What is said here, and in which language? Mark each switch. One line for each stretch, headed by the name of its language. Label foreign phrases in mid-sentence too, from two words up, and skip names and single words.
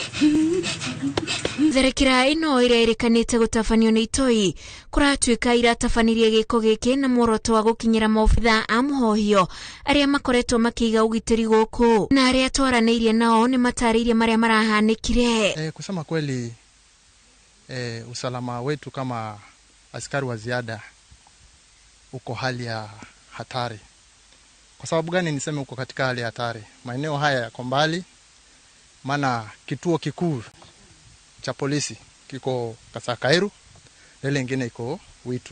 Kikuyu: Tharĩkĩra ĩno ĩrĩa ĩrĩkanĩte gũtabanio nĩ itoi kũratuĩka iratabanirie gĩko gĩkĩ na muoroto wa gũkinyĩra maobitha a mũhohio arĩa makoretwo makĩiga ũgitĩri gũkũ na arĩa twaranĩirie nao nĩ matarĩirie marĩa marahanĩkire.
Swahili: Kusema kweli usalama wetu kama askari wa ziada uko hali ya hatari. Kwa sababu gani niseme uko katika hali ya hatari? Maeneo haya yako mbali, maana kituo kikuu cha polisi kiko Kasakairu, ile nyingine iko Witu.